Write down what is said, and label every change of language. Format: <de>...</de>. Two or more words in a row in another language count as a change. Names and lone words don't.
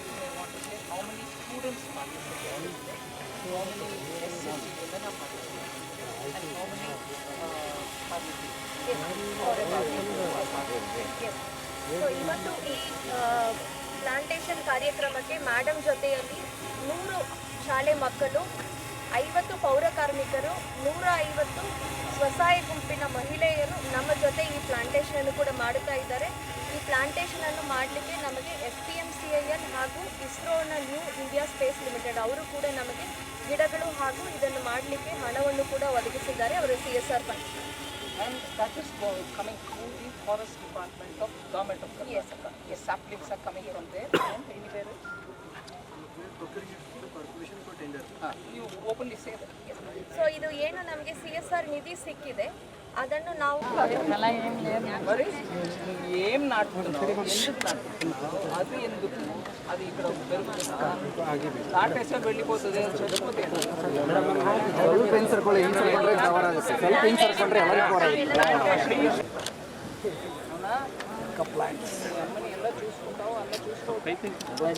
<kn>ಇವತ್ತು ಈ ಪ್ಲಾಂಟೇಶನ್ ಕಾರ್ಯಕ್ರಮಕ್ಕೆ ಮೇಡಮ್ ಜೊತೆಯಲ್ಲಿ 100 ಶಾಲೆ ಮಕ್ಕಳು, 50 ಪೌರ ಕಾರ್ಮಿಕರು, 150 ಸ್ವಸಹಾಯ ಗುಂಪಿನ ಮಹಿಳೆಯರು ನಮ್ಮ ಜೊತೆ ಈ ಪ್ಲಾಂಟೇಶನ್ ಕೂಡ ಮಾಡುತ್ತಾ ಇದ್ದಾರೆ. ಈ ಪ್ಲಾಂಟೇಶನ್ ಅನ್ನು ಮಾಡಲಿಕ್ಕೆ ನಮಗೆ SPMCIL ಹಾಗೂ ಇಸ್ರೋನ ನ್ಯೂ ಇಂಡಿಯಾ ಸ್ಪೇಸ್ ಲಿಮಿಟೆಡ್ ಅವರು ಕೂಡ ನಮಗೆ ಗಿಡಗಳು ಹಾಗೂ ಇದನ್ನು ಮಾಡಲಿಕ್ಕೆ ಹಣವನ್ನು ಕೂಡ ಒದಗಿಸಿದ್ದಾರೆ. ಅವರು</kn> <en>CSR fund. And that is coming through the forest department of government of Karnataka. Yes, sir. Yes, saplings are coming from there and anywhere else. You openly say that. Yes. So</en> <kn>ಇದು ಏನು ನಮಗೆ CSR ನಿಧಿ ಸಿಕ್ಕಿದೆ ಅದನ್ನು ನಾವು</kn> <te>మరి ఏం నాటుతున్నావు, ఎందుకు నాటుతున్నావు, అది ఎందుకు, అది ఇక్కడ పెరుగుతుందా, నాటేస్తే వెళ్ళిపోతుంది, చచ్చిపోతే అమ్మని ఎలా చూసుకుంటావు అలా చూసుకోవచ్చు.</te>